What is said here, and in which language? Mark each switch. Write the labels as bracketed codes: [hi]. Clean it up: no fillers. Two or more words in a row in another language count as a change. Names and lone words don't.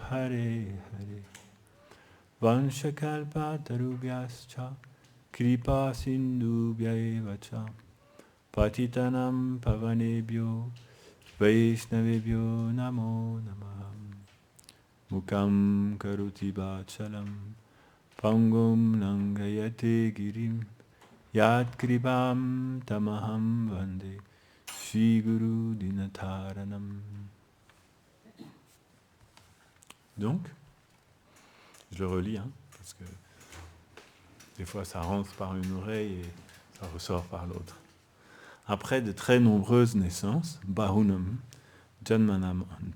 [sa] हरे हरे वंशकल्प तरुभ्यश्च कृपा सिन्धुभ्य च पतितानां पावनेभ्यो वैष्णवेभ्यो नमो नमः मूकं करोति वाचालं पङ्गुं नङ्गयते गिरिं यत् कृपं तमहं वन्दे श्री गुरु दीनतारणम्. [fr] Donc, je le relis, parce que des fois ça rentre par une oreille et ça ressort par l'autre. Après de très nombreuses naissances, [sa] बहूनां जन्मनाम् अन्ते.